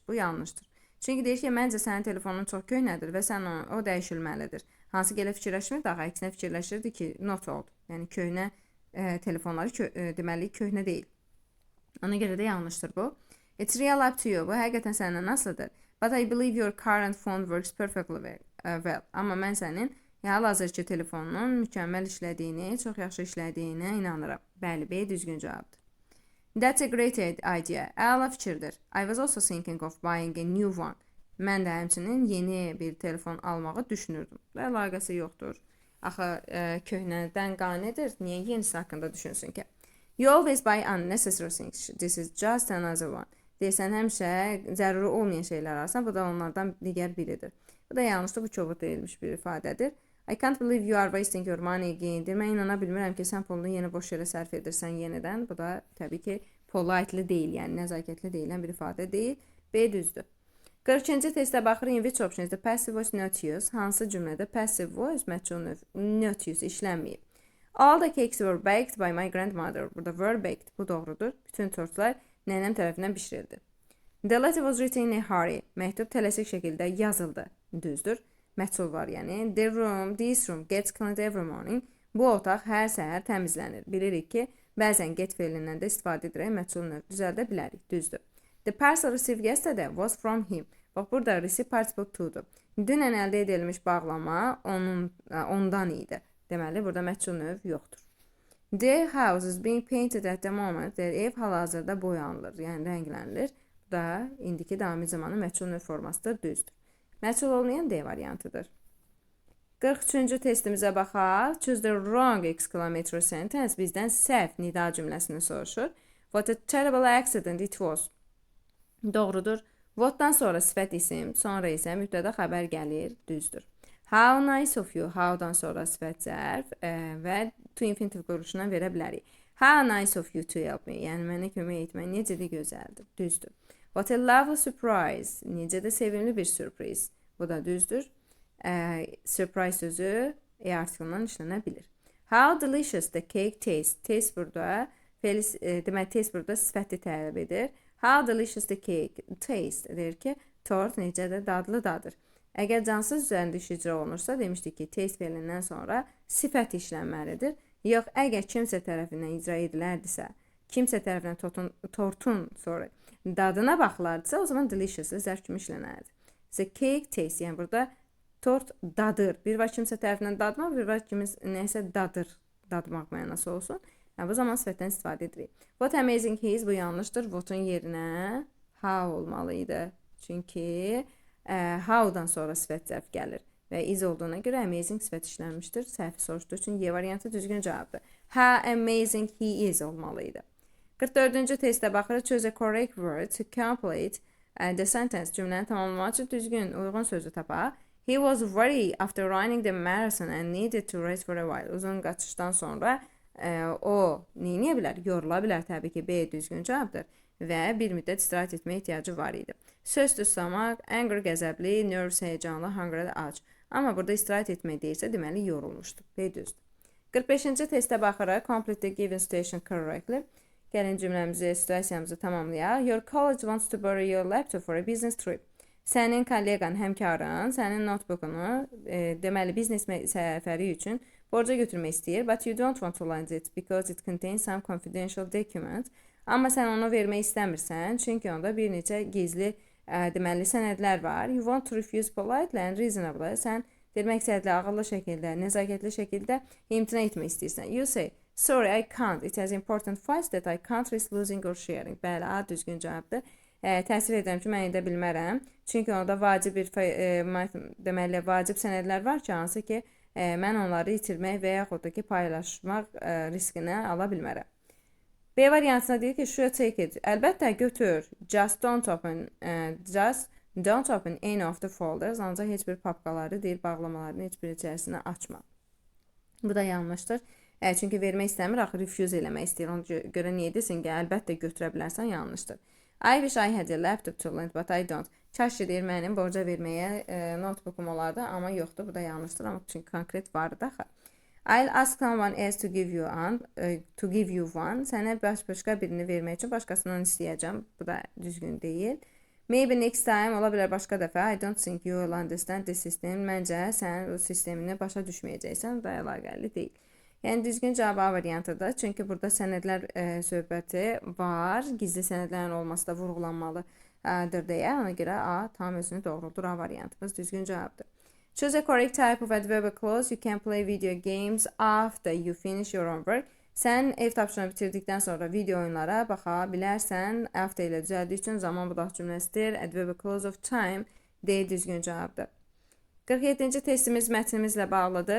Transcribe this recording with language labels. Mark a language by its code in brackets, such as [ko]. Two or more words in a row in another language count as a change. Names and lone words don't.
[az] Bu yanlışdır. Çünki deyir ki, məncə sənin telefonun çox köhnədir və sən o dəyişilməlidir. Hansı ki, elə fikirləşmir, daha əksinə fikirləşirdi ki, [en] not old. [az] Yəni köhnə telefonları deməli köhnə deyil. Ona görə də yanlışdır bu. [en] It's real up to you. [az] Bu həqiqətən səndən asılıdır. [en] But I believe your current phone works perfectly well. well. [az] Amma mən sənin hal-hazırki telefonunun mükəmməl işlədiyini, çox yaxşı işlədiyinə inanıram. Bəli, B düzgün cavabdır. [en] That's a great idea. [az] Əla fikirdir. [en] I was also thinking of buying a new one. [az] Mən də həmçinin yeni bir telefon almağı düşünürdüm. Əlaqəsi yoxdur. Axı köhnədən qanidir. Niyə yenisi haqqında düşünsün ki? [en] You always buy unnecessary things. This is just another one. [az] Deyirsən həmişə zəruri olmayan şeylər alırsan. Bu da onlardan digər biridir. Bu da yanlışdır. Bu kobud deyilmiş bir ifadədir. [en] I can't believe you are wasting your money again. [az] Mən inana bilmirəm ki, sən pulunu yeni boş yerə sərf edirsən yenidən. Bu da təbii ki, politely deyil, yəni nəzakətli deyilən bir ifadə deyil. B düzdür. 42-ci testdə baxırıq. [en] In which option is the passive voice not used? [az] Hansı cümlədə [en] passive voice [az] məchul növ [en] not used [az] işlənməyib? [en] All the cakes were baked by my grandmother. [az] Burada [en] were baked. [az] Bu doğrudur. Bütün tortlar nənəm tərəfindən bişirildi. [en] The letter was written in a hurry. [az] Məktub tələsik şəkildə yazıldı. Düzdür. Məchul var, yəni. [en] This room gets cleaned every morning. [az] Bu otaq hər səhər təmizlənir. Bilirik ki, bəzən get feilindən də istifadə edərək məchul növ düzəldə bilərik. Düzdür. [en] The parcel received yesterday was from him. [az] Bax, burada [en] receive participle [az] to'dur. Dünən əldə edilmiş bağlama ondan idi. Deməli, burada məchul növ yoxdur. [en] The house is being painted at the moment. [az] Ev hal-hazırda boyanılır, yəni rənglənilir. Bu da indiki davami zamanı məchul növ formasıdır, düzdür. Məchul olmayan D variantıdır. 43-cü testimizə baxaq. [en] Choose the wrong exclamatory sentence. [az] Bizdən səhv nida cümləsini soruşur. [en] What a terrible accident it was. [az] Doğrudur. What'dan sonra sifət isim, sonra isə mübtəda xəbər gəlir, düzdür. [en] How nice of you, [az] how'dan sonra sifət zərf və [en] to infinitive [az] quruluşuna verə bilərik. [en] How nice of you to help me, [az] yəni mənə kömək etmək necə də gözəldir, düzdür. [en] What a lovely surprise, [az] necə də sevimli bir sürpriz, bu da düzdür. Surprise sözü artikelundan işlənə bilir. [en] How delicious the cake tastes, taste [az] burada, demək taste burada sifəti tələb edir. [en] How delicious the cake taste [az] deyir ki, tort necə də dadlıdadır. Əgər cansız üzərində iş icra olunursa, demişdik ki, taste feilindən sonra sifət işlənməlidir. Yox, əgər kimsə tərəfindən icra edilərdisə, kimsə tərəfindən tortun dadına baxılardısa, o zaman delicious zərf kimi işlənərdi. [en] The cake taste, [az] yəni burada tort dadır. Bir var kimsə tərəfindən dadmaq, bir var nəsə dadmaq mənası olsun. Bu zaman sifətdən istifadə edirik. [en] What amazing he is, [az] bu yanlışdır. What'un yerinə how olmalıydı. Çünki how'dan sonra sifət zərf gəlir. Və is olduğuna görə amazing sifət işlənmişdir. Səhvi soruşduğu üçün Y variantı düzgün cavabdır. [en] How amazing he is olmalıydı. [az] 44-cü testdə baxırıq. [en] Choose a correct word to complete the sentence. [az] Cümləni tamamlamaq üçün düzgün, uyğun sözü tapaq. [en] He was worried after running the marathon and needed to rest for a while. [az] Uzun qaçışdan sonra o neyniyə bilər? Yorula bilər, təbii ki, B düzgün cavabdır və bir müddət istirahət etməyə ehtiyacı var idi. Söz tutsamaq, angry qəzəbli, nervous heyecanlı, hungry ac. Amma burada istirahət etmək deyirsə, deməli yorulmuşdur. B düzdür. 45-ci testə baxırıq. [en] Complete the given situation correctly. [az] Gəlin cümləmizi, situasiyamızı tamamlayaq. [en] Your college wants to borrow your laptop for a business trip. [az] Sənin kolleqan, həmkarın, sənin notebookunu, deməli, biznes səfəri üçün borca götürmək istəyir, [en] but you don't want to lend it because it contains some confidential document. [az] Amma sən onu vermək istəmirsən, çünki onda bir neçə gizli, deməli, sənədlər var. [en] You want to refuse politely and reasonably. [az] Sən məqsədli, ağıllı şəkildə, nəzakətli şəkildə imtina etmək istəyirsən. [en] You say, sorry, I can't. It has important files that I can't risk losing or sharing. [az] Bəli, A düzgün cavabdır. Təəssüf edirəm ki, mən edə bilmərəm. Çünki orada vacib deməli, vacib sənədlər var ki, hansı ki, mən onları itirmək və yaxud da ki, paylaşmaq riskini ala bilmərəm. B variantına deyir ki, [en] should take it. [az] Əlbəttə, götür. [en] Just don't open any of the folders. [az] Ancaq heç bir papkaları deyil, bağlamalarını heç bir içərisində açma. Bu da yanlışdır. Çünki vermək istəmir, axı refuse eləmək istəyir. Ona görə niyə desin ki, əlbəttə götürə bilərsən, yanlışdır. [en] I wish I had a laptop to lend, but I don't. [az] Kaş deyir, mənim borca verməyə notebookum olardı, amma yoxdur. Bu da yanlışdır, amma çünki konkret vardı axı. [en] I'll ask someone else to give you one. [az] Sənə başqa birini vermək üçün başqasından istəyəcəm. Bu da düzgün deyil. [en] Maybe next time, [az] ola bilər başqa dəfə. [en] I don't think you will understand the system. [az] Məncə sən o sistemini başa düşməyəcəksən. Bu da əlaqəli deyil. Yəni düzgün cavab A variantıdır. Çünki burada sənədlər söhbəti var. Gizli sənədlərin olması da vurğulanmalıdır deyə. Ona görə A tam özünü doğruldur. A variantımız düzgün cavabdır. [en] Choose a correct type of adverbial clause. You can play video games after you finish your homework. [az] Sən ev tapşırığını bitirdikdən sonra video oyunlara baxa bilərsən. After ilə düzəldiyi üçün zaman budaq cümləsidir. [en] Adverbial clause of time D [az] düzgün cavabdır. 47-ci testimiz mətnimizlə bağlıdır.